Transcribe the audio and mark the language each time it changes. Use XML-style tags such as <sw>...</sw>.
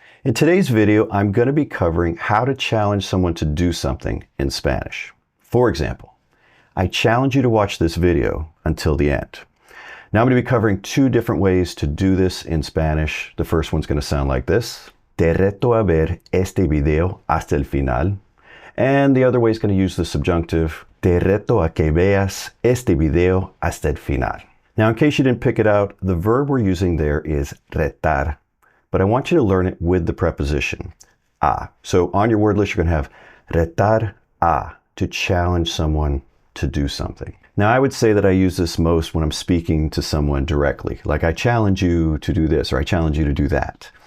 <en>In today's video, I'm going to be covering how to challenge someone to do something in Spanish. For example, I challenge you to watch this video until the end. Now I'm going to be covering two different ways to do this in Spanish. The first one's going to sound like this.</en> <es>Te reto a ver este video hasta el final.</es> <en>And the other way is going to use the subjunctive.</en> <es>Te reto a que veas este video hasta el final.</es> <en>Now, in case you didn't pick it out, the verb we're using there is RETAR, but I want you to learn it with the preposition a. So on your word list, you're going to have RETAR a, to challenge someone to do something. Now, I would say that I use this most when I'm speaking to someone directly, like I challenge you to do this, or I challenge you to do that.</en>